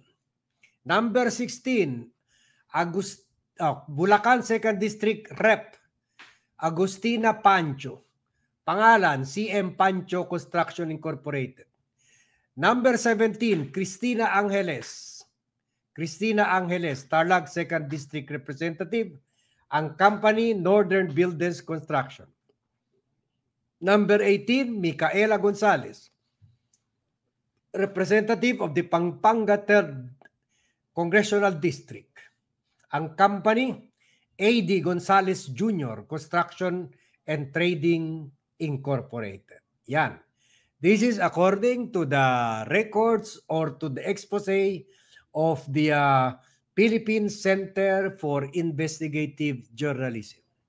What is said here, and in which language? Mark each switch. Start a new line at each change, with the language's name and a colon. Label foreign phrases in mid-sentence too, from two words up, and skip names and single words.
English: Number 16, Bulacan 2nd District Rep.
Filipino: Agustina Pancho, pangalan, CM Pancho Construction Incorporated. Number 17, Cristina Angeles, Tarlac
English: 2nd District Representative,
Filipino: ang company, Northern Builders Construction.
English: Number 18, Micaela Gonzalez, Representative of the Pampanga 3rd Congressional District.
Filipino: Ang company, AD Gonzalez Jr. Construction and Trading Incorporated. Yan.
English: This is according to the records or to the expose of the Philippine Center for Investigative Journalism.